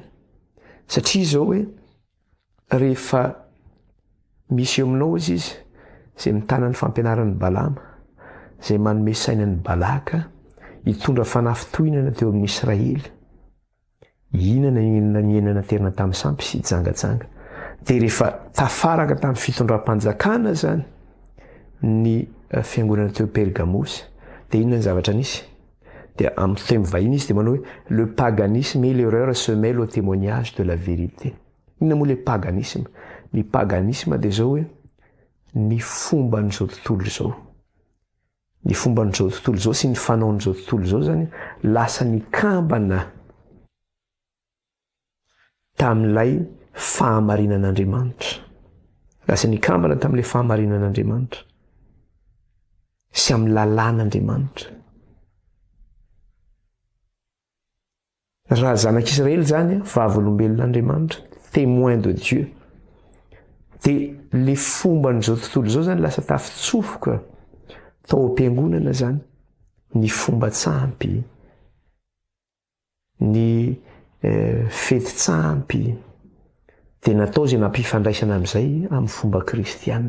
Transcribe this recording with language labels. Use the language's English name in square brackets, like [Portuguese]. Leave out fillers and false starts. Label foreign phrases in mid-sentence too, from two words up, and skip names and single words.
[Malagasy] Satria zao hoe rehefa misy eo aminao izy zay mitana ny fampianaran'ny Balama, zay manome sainan'ny Balaka, hitondra fanafitohinana teo amin'ny Israely. Inona ny enana terina tamin'ny sampy sy jangatsanga. Dia rehefa tafaraka tamin'ny fitondram-panjakana zany ny fiangonana teo Pergamos, dia inona ny zavatra nisy? Dia amin'ny teny vahiny izy dia manao hoe [French] le paganisme et l'erreur se mêlent au témoignage de la vérité. [Malagasy] Inona moa [French] le paganisme? [Malagasy] Ny paganisme dia zao hoe ny fomban'izao tontolo izao. Ny fomban'izao tontolo izao sy ny fanaon'izao tontolo izao zany lasa nikambana tamin'ilay fahamarinan'Andriamanitra. Lasa nikambana tamin'ilay fahamarinan'Andriamanitra sy amin'ny lalàn'Andriamanitra. Raha zanak'Israely zany vavolombelon'Andriamanitra, [French] témoin de Dieu, [Malagasy] dia le fomban'izao tontolo izao zany lasa tafitsofoka tao am-piangonana zany ny fomba tsampy, ny fety tsampy, dia natao zay nampifandraisana amin'izay amin'ny fomba kristianina.